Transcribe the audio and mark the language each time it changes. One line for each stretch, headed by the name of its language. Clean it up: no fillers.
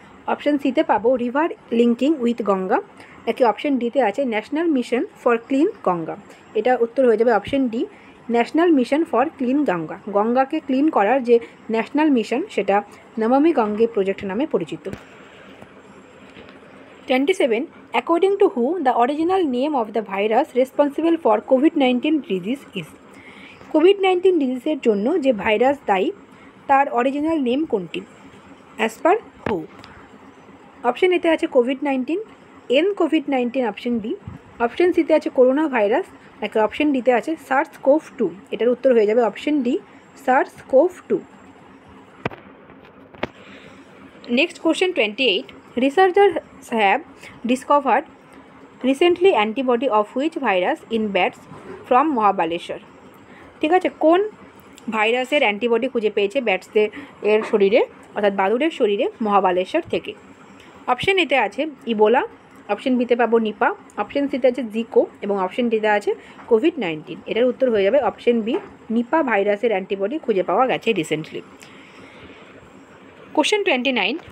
Bangla: Option সিতে পাবো river linking with Ganga, নাকি অপশান ডিতে আছে national mission for clean Ganga. এটা উত্তর হয়ে যাবে option D, national mission for clean Ganga. গঙ্গাকে clean করার যে ন্যাশনাল মিশন সেটা নমামি গঙ্গে প্রজেক্ট নামে পরিচিত। 27.
English: According to who the original name of the virus responsible for COVID-19 disease is?
Bangla: COVID-19 ডিজিজের জন্য যে ভাইরাস দায়ী তার অরিজিনাল নেম কোনটি?
English: As per who.
Bangla: অপশান এতে আছে COVID-19, COVID-19 option B, option সিতে আছে করোনা ভাইরাস, নাকি অপশান ডিতে আছে SARS-CoV-2। এটার উত্তর হয়ে যাবে option D, SARS-CoV-2।
English: Next question 28. Researchers have discovered recently antibody of which virus in bats from Mahabaleshwar.
Bangla: ঠিক আছে, কোন ভাইরাসের অ্যান্টিবডি খুঁজে পেয়েছে ব্যাটসদের এর শরীরে, অর্থাৎ বাদুড়ের শরীরে মহাবালেশ্বর থেকে? অপশান এতে আছে ইবোলা, অপশান বিতে পাবো নিপা, অপশান সিতে আছে জিকো এবং অপশান ডিতে আছে কোভিড-19। এটার উত্তর হয়ে যাবে অপশান বি, নিপা ভাইরাসের অ্যান্টিবডি খুঁজে পাওয়া গেছে রিসেন্টলি। কোশ্চেন 29.